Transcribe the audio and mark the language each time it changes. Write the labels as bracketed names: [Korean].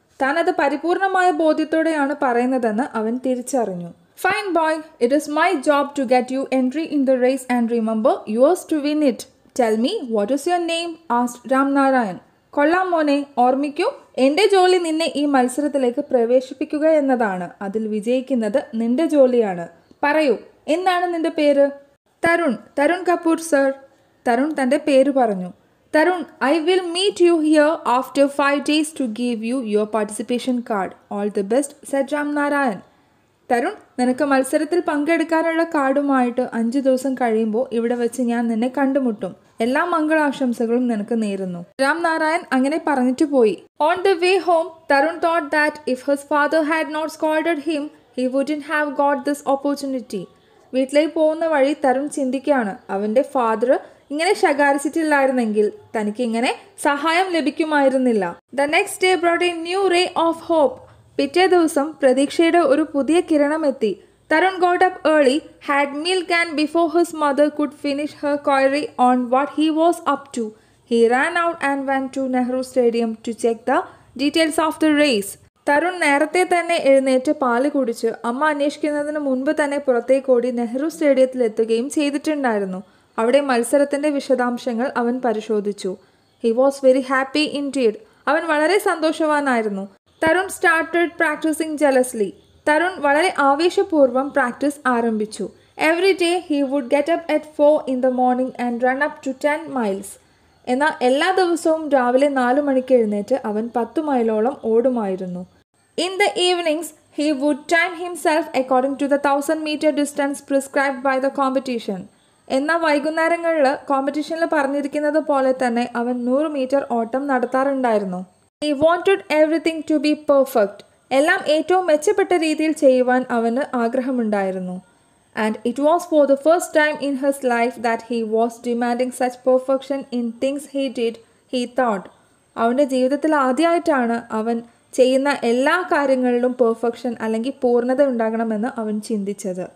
[Malayalam] താൻ അത് പരിപൂർണമായ ബോധ്യത്തോടെയാണ് പറയുന്നതെന്ന് അവൻ തിരിച്ചറിഞ്ഞു. [English] Fine boy, it is my job to get you entry in the race and remember, yours to win it. Tell me, what is your name? asked [Malayalam] Ramnarayan. കൊള്ളാം മോനെ, ഓർമ്മിക്കൂ, എൻ്റെ ജോലി നിന്നെ ഈ മത്സരത്തിലേക്ക് പ്രവേശിപ്പിക്കുക എന്നതാണ്. അതിൽ വിജയിക്കുന്നത് നിന്റെ ജോലിയാണ്. പറയൂ, എന്താണ് നിന്റെ പേര്? തരുൺ കപൂർ സർ. തരുൺ തൻ്റെ പേര് പറഞ്ഞു. [English] Tarun, I will meet you here after 5 days to give you your participation card. All the best, said Ramnarayan. [Malayalam] Tarun, നിനക്ക് മത്സരത്തിൽ പങ്കെടുക്കാനുള്ള കാർഡുമായിട്ട് 5 ദിവസം കഴിയുമ്പോൾ ഇവിടെ വെച്ച് ഞാൻ നിന്നെ കണ്ടുമുട്ടും. എല്ലാ മംഗളാശംസകളും നിനക്ക് നേരുന്നു. രാംനാരായൺ അങ്ങനെ പറഞ്ഞിട്ട് പോയി. [English] On the way home, Tarun thought that if his father had not scolded him, he wouldn't have got this opportunity. [Malayalam] വീട്ടിലേക്ക് പോകുന്ന വഴി തരുൺ ചിന്തിക്കുകയാണ്, അവൻ്റെ ഫാദർ ഇങ്ങനെ ശകാരിച്ചിട്ടില്ലായിരുന്നെങ്കിൽ തനിക്ക് ഇങ്ങനെ സഹായം ലഭിക്കുമായിരുന്നില്ല. [English] The next day brought a new ray of hope. [Malayalam] പിറ്റേ ദിവസം പ്രതീക്ഷയുടെ ഒരു പുതിയ കിരണം എത്തി. [English] Tarun got up early, had milk and before his mother could finish her query on what he was up to, he ran out and went to Nehru Stadium to check the details of the race. [Malayalam] Tarun നേരത്തെ തന്നെ എഴുന്നേറ്റ് പാല് കുടിച്ച് അമ്മ അന്വേഷിക്കുന്നതിന് മുൻപ് തന്നെ പുറത്തേക്കോടി നെഹ്റു സ്റ്റേഡിയത്തിൽ എത്തുകയും ചെയ്തിട്ടുണ്ടായിരുന്നു. അവിടെ മത്സരത്തിന്റെ വിശദാംശങ്ങൾ അവൻ പരിശോധിച്ചു. [English] He was very happy indeed. [Malayalam] അവൻ വളരെ സന്തോഷവാനായിരുന്നു. [English] Tarun started practicing jealously. [Malayalam] Tarun വളരെ ആവേശപൂർവ്വം പ്രാക്ടീസ് ആരംഭിച്ചു. [English] Every day he would get up at 4 in the morning and run up to 10 miles. [Malayalam] എന്നാൽ എല്ലാ ദിവസവും രാവിലെ 4 മണിക്ക് എഴുന്നേറ്റ് അവൻ 10 മൈലോളം ഓടുമായിരുന്നു. [English] In the evenings, he would time himself according to the 1000-meter distance prescribed by the competition. [Malayalam] എന്നാൽ വൈകുന്നേരങ്ങളിൽ കോമ്പറ്റീഷനിൽ പറഞ്ഞിരിക്കുന്നത് പോലെ തന്നെ അവൻ 100 മീറ്റർ ഓട്ടം നടത്താറുണ്ടായിരുന്നു. [English] He wanted everything to be perfect. [Malayalam] എല്ലാം ഏറ്റവും മെച്ചപ്പെട്ട രീതിയിൽ ചെയ്യുവാൻ അവന് ആഗ്രഹമുണ്ടായിരുന്നു. [English] And it was for the first time in his life that he was demanding such perfection in things he did, he thought. [Malayalam] അവൻ്റെ ജീവിതത്തിൽ ആദ്യമായിട്ടാണ് അവൻ ചെയ്യുന്ന എല്ലാ കാര്യങ്ങളിലും പെർഫെക്ഷൻ അല്ലെങ്കിൽ പൂർണ്ണത ഉണ്ടാകണമെന്ന് അവൻ ചിന്തിച്ചത്.